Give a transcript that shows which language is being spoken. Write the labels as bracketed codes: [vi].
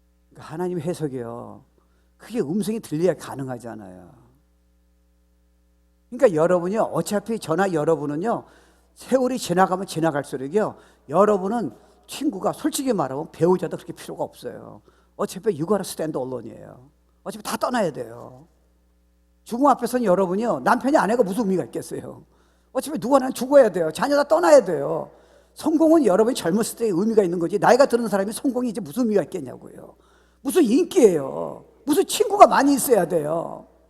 [ko] 그러니까 하나님의 해석이요, 그게 음성이 들려야 가능하잖아요. 그러니까 여러분이요, 어차피 저나 여러분은요, 세월이 지나가면 지나갈수록요, 여러분은 친구가 솔직히 말하면 배우자도 그렇게 필요가 없어요. 어차피 [en] you gotta stand alone이에요. [ko] 어차피 다 떠나야 돼요. 죽음 앞에서는 여러분이요, 남편이 아내가 무슨 의미가 있겠어요. 어차피 누구나 죽어야 돼요. 자녀 다 떠나야 돼요. 성공은 여러분이 젊었을 때의 의미가 있는 거지, 나이가 드는 사람이 성공이 이제 무슨 의미가 있겠냐고요. 무슨 인기예요. 무슨 친구가 많이 있어야 돼요.